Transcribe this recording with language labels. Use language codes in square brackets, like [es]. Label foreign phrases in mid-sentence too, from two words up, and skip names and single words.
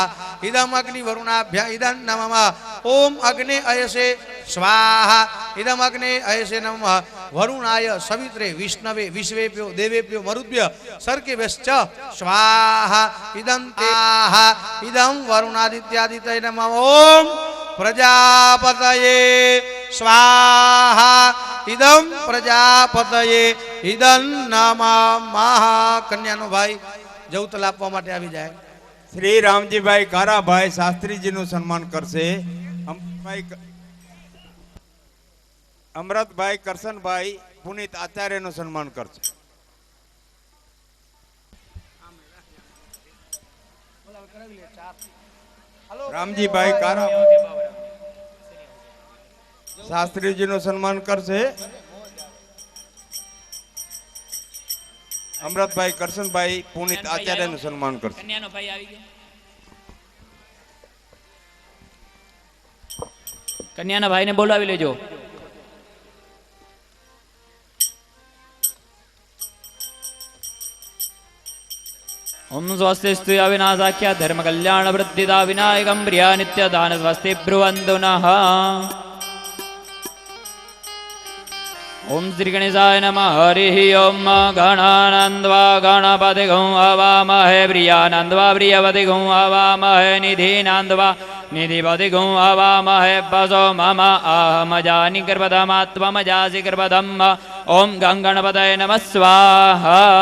[sa] इदं अग्निवरुणाभ्यां इदं नमः ओम अग्ने अयसे स्वाहा इदं अग्ने अयसे नमः वरुणाय सवित्रे विष्णवे विश्वेभ्यो देवेभ्यो मरुद्भ्य सर्केभ्यश्च स्वाहा इदं तेहा इदं वरुणादित्यादित्य नमः ओम प्रजापतये स्वाहा इदं प्रजापतये इदं नमः [gu] કન્યાનો ભાઈ જૌતલ આપવા માટે આવી જાએ श्री रामजी भाई काराभाई शास्त्री जी નું સન્માન કરશે અમરતભાઈ કરશનભાઈ પુનિત આચાર્ય નું સન્માન કરશે રામજીભાઈ કારા શાસ્ત્રીજી નું સન્માન કરશે અમરતભાઈ કરશનભાઈ પુનિત આચાર્ય નું સન્માન કરશે કન્યાનો ભાઈ આવી ગયો કન્યાના ભાઈને બોલાવી લેજો [sa] ओम स्वस्ति स्तुया विनाशाख्या धर्म कल्याण वृद्धिदा विनायकं प्रिया नित्य दान स्वस्ति ब्रुवन्तु नः ओम श्री गणेशाय नमः हरिः ओम गणानन्द्वा गणपतिगं अवामहे प्रियानन्द्वा प्रियपतिगं अवामहे निधिनान्द्वा निधिपतिगं अवामहे वसो मम अहमजानि कृपदमात्वमजासि कृपदम् ओम गङ्गणपतये नमः स्वाहा